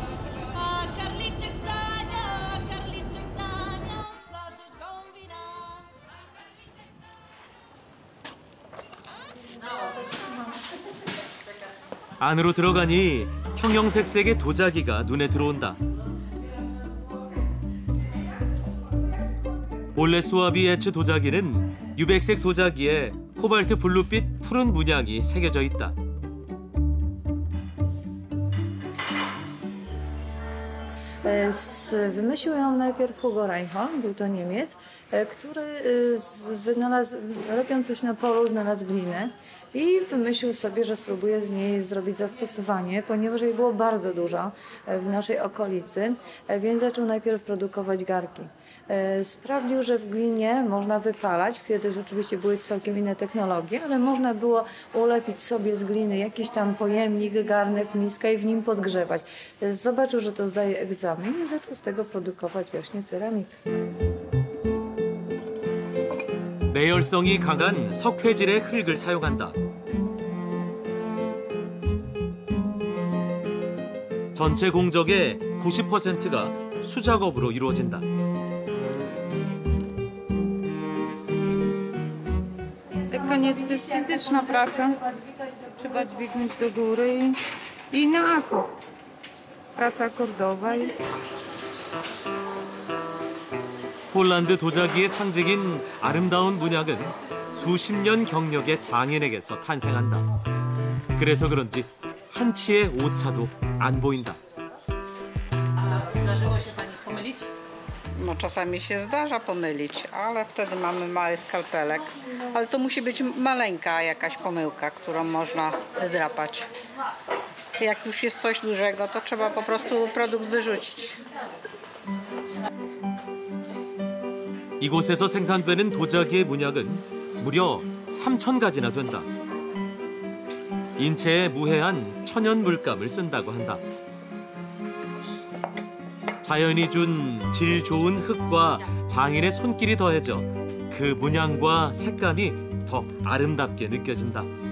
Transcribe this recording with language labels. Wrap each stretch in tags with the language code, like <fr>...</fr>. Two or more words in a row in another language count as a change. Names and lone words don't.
<ko>안으로 들어가니 형형색색의 도자기가 눈에 들어온다. 볼레스와비 에츠 도자기는 유백색 도자기에 코발트 블루빛 푸른 문양이 새겨져 있다.</ko> <pl>Wymyślił ją najpierw Hugo Reinhold, był to Niemiec, który robiąc coś na polu, znalazł glinę i wymyślił sobie, że spróbuje z niej zrobić zastosowanie, ponieważ jej było bardzo dużo w naszej okolicy, więc zaczął najpierw produkować garki. Sprawdził, że w glinie można wypalać, wtedy oczywiście były całkiem inne technologie, ale można było ulepić sobie z gliny jakiś tam pojemnik, garnek, miskę i w nim podgrzewać. Zobaczył, że to zdaje egzamin i zaczął z tego produkować właśnie ceramikę.</pl> <ko>매열성이 강한 석회질의 흙을 사용한다. 전체 공정의 90%가 수작업으로 이루어진다.</ko> <pl>Koniec to jest fizyczna praca. Trzeba dźwignąć do góry i na akord. Praca akordowa.</pl> <ko>폴란드 도자기의 상징인 아름다운 문양은 수십 년 경력의 장인에게서 탄생한다. 그래서 그런지 한치의 오차도 안 보인다.</ko> <pl>Zdarzyło się pani pomylić? No czasami się zdarza pomylić, ale wtedy mamy mały skalpelek. Ale to musi być maleńka jakaś pomyłka, którą można wydrapać. Jak już jest coś dużego, to trzeba po prostu produkt wyrzucić.</pl> <ko>이곳에서 생산되는 도자기의 문양은 무려 3,000가지나 된다. 인체에 무해한 천연 물감을 쓴다고 한다. 자연이 준 질 좋은 흙과 장인의 손길이 더해져 그 문양과 색감이 더 아름답게 느껴진다.</ko>